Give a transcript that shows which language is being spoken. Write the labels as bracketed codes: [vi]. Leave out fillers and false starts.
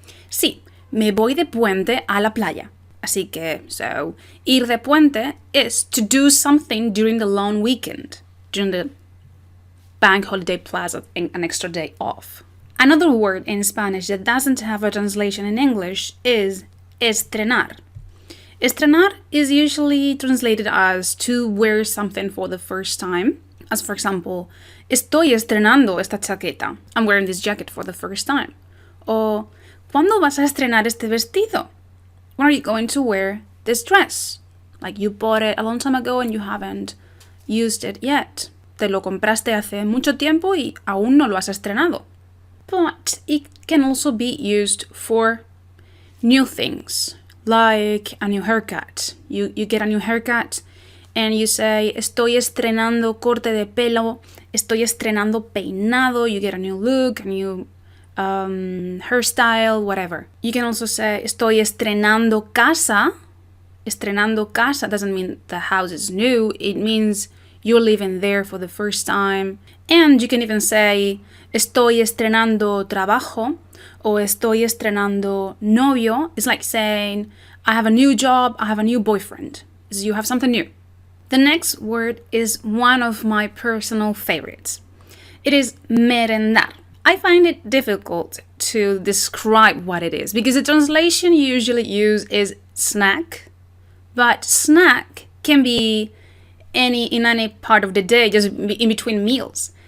[es] Sí, me voy de puente a la playa. Así que, [en] so, ir de puente is to do something during the long weekend, during the bank holiday plus an extra day off. Another word in Spanish that doesn't have a translation in English is estrenar. Estrenar is usually translated as to wear something for the first time. As for example, [es] estoy estrenando esta chaqueta. [en] I'm wearing this jacket for the first time. [es] O, ¿cuándo vas a estrenar este vestido? [en] When are you going to wear this dress? Like you bought it a long time ago and you haven't used it yet. [es] Te lo compraste hace mucho tiempo y aún no lo has estrenado. [en] But it can also be used for new things, like a new haircut. You get a new haircut and you say, [es] estoy estrenando corte de pelo, estoy estrenando peinado. [en] You get a new look, a new hairstyle, whatever. You can also say, [es] estoy estrenando casa. [en] Estrenando casa doesn't mean the house is new. It means you're living there for the first time. And you can even say, [es] estoy estrenando trabajo, o estoy estrenando novio. [en] It's like saying, I have a new job, I have a new boyfriend. So you have something new. The next word is one of my personal favorites. It is merendar. I find it difficult to describe what it is because the translation you usually use is snack, but snack can be in any part of the day, just in between meals.